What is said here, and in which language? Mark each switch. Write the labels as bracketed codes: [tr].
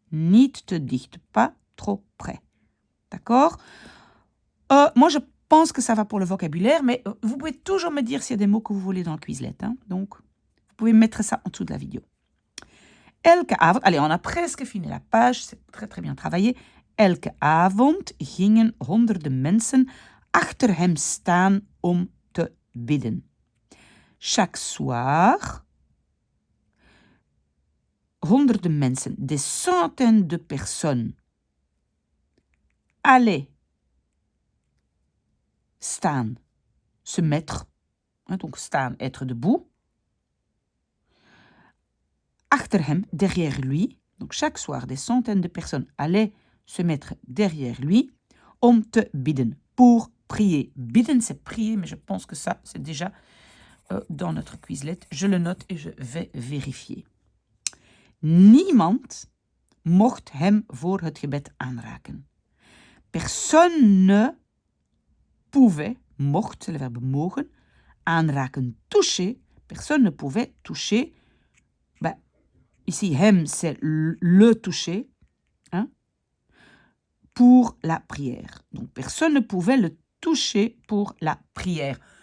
[fr] Niet te dicht, pas trop près. D'accord? Moi, je pense que ça va pour le vocabulaire, mais vous pouvez toujours me dire s'il y a des mots que vous voulez dans le Quizlet. Hein? Donc, vous pouvez mettre ça en dessous de la vidéo. Elke avond, allez, on a presque fini la page, c'est très très bien travaillé. [nl] Elke avond gingen honderden mensen achter hem staan om te bidden. [fr] Chaque soir, honderden mensen, des centaines de personnes, allaient staan, se mettre, donc staan, être debout, achter hem, derrière lui, donc chaque soir, des centaines de personnes allaient se mettre derrière lui, om te bidden, pour prier. Bidden, c'est prier, mais je pense que ça, c'est déjà dans notre Quizlet. Je le note et je vais vérifier. [nl] Niemand mocht hem voor het gebed aanraken. [fr] Personne ne pouvait, mocht, c'est le verbe mogen, aanraken, toucher. Personne ne pouvait toucher. Ben, ici, hem, c'est le toucher. Hein, pour la prière. Donc, personne ne pouvait le toucher pour la prière.